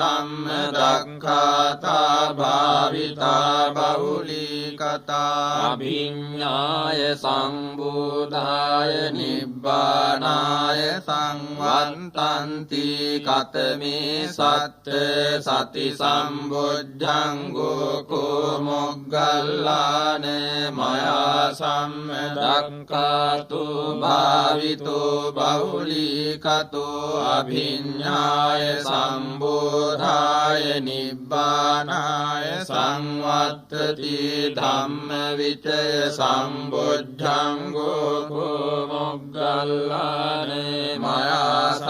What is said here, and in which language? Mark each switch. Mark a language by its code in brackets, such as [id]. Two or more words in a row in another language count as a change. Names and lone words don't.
[pi] සම්මදක්ඛාතා භාවිතා බහුලීකතා අභිඤ්ඤාය සංබෝධාය නිබ්බානාය සංවත්තන්ති කතමේ සත්ත සති සම්බොජ්ජංගෝ කෝ මොග්ගල්ලාන මයා සම්මදක්ඛාතු භාවිතෝ බහුලීකතෝ අභිඤ්ඤාය සම්බෝධාය නිබ්බානාය සංවත්තති ධම්මවිචය සම්බොජ්ජංගෝ කෝ මොග්ගල්ලාන මයා